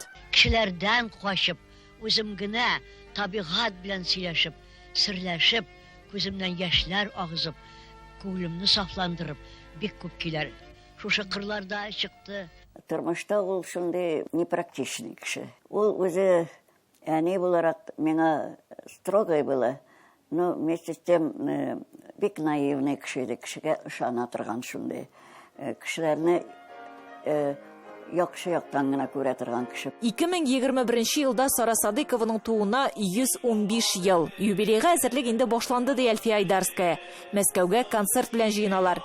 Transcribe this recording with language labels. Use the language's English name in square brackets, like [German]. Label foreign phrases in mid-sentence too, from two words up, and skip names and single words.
[Tatar] Кешеләрдән качып, үзем генә табигать белән сөйләшеп, серләшеп, күземнән яшьләр агызып, күңелемне сафландырып, бик күп киләр. Шушы кырларда чыкты. Тормышта ул шундый непрактичный кеше. Ул үзе әни буларак миңа строгой була, [Russian] но вместе с тем [Tatar] бик наивный кеше иде, кешегә ышана торган шундый. Кешеләрне яхшы яктан гына күрә торган кеше. 2021 елда Сара Садыкованың тууына 115 ел. Юбилейга әзерлек инде башланды ди Әлфия Айдарская. Мәскәүгә концерт белән җыеналар.